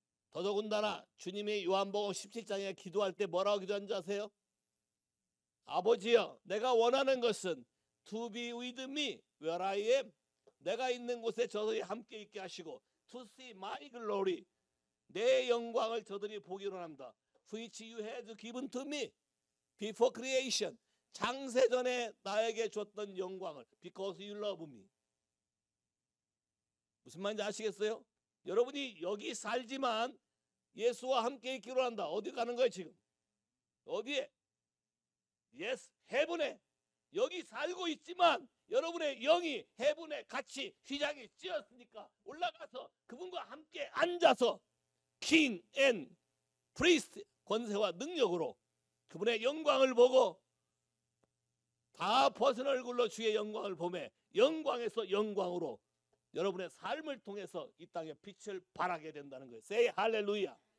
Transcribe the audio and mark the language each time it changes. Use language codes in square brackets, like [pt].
[ko] 더더군다나 주님이 요한복음 17장에 기도할 때 뭐라고 기도한지 아세요? 아버지여, 내가 원하는 것은 [en] to be with me where I am, [ko] 내가 있는 곳에 저들이 함께 있게 하시고 [en] to see my glory, [ko] 내 영광을 저들이 보기로 합니다. [en] which you had given to me before creation, [ko] 창세 전에 나에게 줬던 영광을 [en] because you love me. [ko] 무슨 말인지 아시겠어요? 여러분이 여기 살지만 예수와 함께 있기로 한다. 어디 가는 거예요 지금? 어디에? Yes, 헤븐에. 여기 살고 있지만 여러분의 영이 헤븐에 같이 휘장이 찧었으니까 올라가서 그분과 함께 앉아서 [en] king and priest, [ko] 권세와 능력으로 그분의 영광을 보고 다 벗은 얼굴로 주의 영광을 보매 영광에서 영광으로 여러분의 삶을 통해서 이 땅에 빛을 발하게 된다는 거예요. Say 할렐루야.